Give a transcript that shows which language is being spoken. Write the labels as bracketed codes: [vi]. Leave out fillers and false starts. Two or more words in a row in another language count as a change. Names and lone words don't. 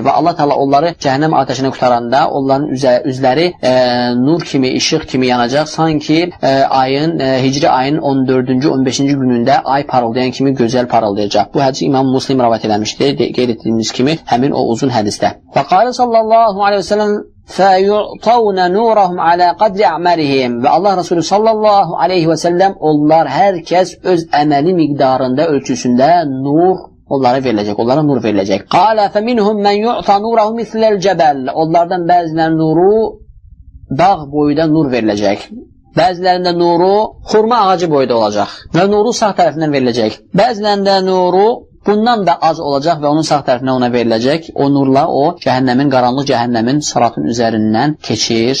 [az] Və Allah Taala onları cəhənnəm atəşinə qurtaranda onların üzləri nur kimi, işıq kimi yanacaq. Sanki Hicri ayın 14-cü, 15-ci günündə ay parıldayan kimi gözəl parıldayacaq. Bu hədisi İmam Müslim rivayet eləmişdi, qeyd etdiyimiz kimi həmin o uzun hədisdə. [ar] و قال صلى الله عليه وسلم فَيُعْطَوْنَ نُورَهُمْ عَلَى قَدْرِ عَمَلِهِمْ. [az] Və Allah Resulü [ar] صلى الله عليه وسلم [az] onlar hər kəs öz əməli miqdarında, ölçüsündə nur onlara veriləcək, onlara nur veriləcək. [ar] قَالَ فَمِنْهُمْ مَنْ يُعْطَ نُورَهُ مِثْلَ الْجَبَلِ. [az] Onlardan bəzilərinin nuru dağ boyda nur veriləcək. Bəzilərində nuru xurma ağacı boyda olacaq və nuru sağ tərəfindən veriləcək. Bəzilərində nuru bundan da az olacaq və onun sağ tərəfinə ona veriləcək. O nurla o cəhənnəmin, qaranlıq cəhənnəmin sıratın üzərindən keçir.